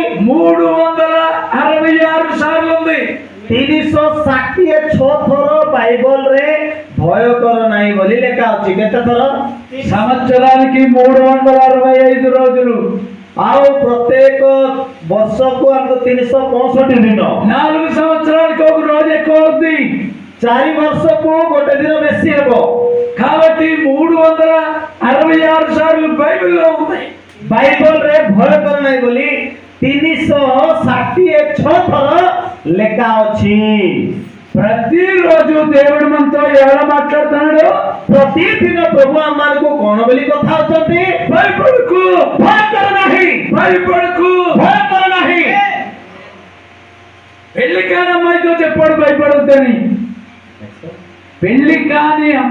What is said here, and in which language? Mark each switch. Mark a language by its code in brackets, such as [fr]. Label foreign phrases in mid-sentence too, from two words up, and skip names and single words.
[te] 366 సార్లు ఉంది। [or] 366 ଥର ବାଇବଲରେ ଭୟ କର ନାହିଁ ବୋଲି ଲେଖା ଅଛି। କେତେ ଥର? [te] సంవత్సరానికి 365 రోజులు। [or] ଆଉ ପ୍ରତ୍ୟେକ ବର୍ଷକୁ ଆମକୁ 365 ଦିନ। [te] 4 సంవత్సరాలకు ఒక రోజు ఎక్కువ ఉంది। [or] 4 ବର୍ଷକୁ ଗୋଟେ ଦିନ ବେଶୀ ହେବ। [te] కాబట్టి 366 సార్లు బైబిల్లో ఉంది। [or] ବାଇବଲରେ ଭୟ କର ନାହିଁ ବୋଲି 366 ଥର ଲେଖା ଅଛି। [te] ప్రతిరోజు దేవుడు మనతో ఎలా మాట్లాడుతున్నాడు? [or] ପ୍ରତିଦିନ ପ୍ରଭୁ ଆମମାନଙ୍କୁ କଣ ବୋଲି କଥା ହଉଛନ୍ତି? [te] భయపడకు, [or] ଭୟ କର ନାହିଁ, [te] భయపడకు। [or] ଭୟ କର ନାହିଁ। [te] పెళ్లి కాని అమ్మాయితో చెప్పాడు భయపడొద్దని। పెళ్లి కాని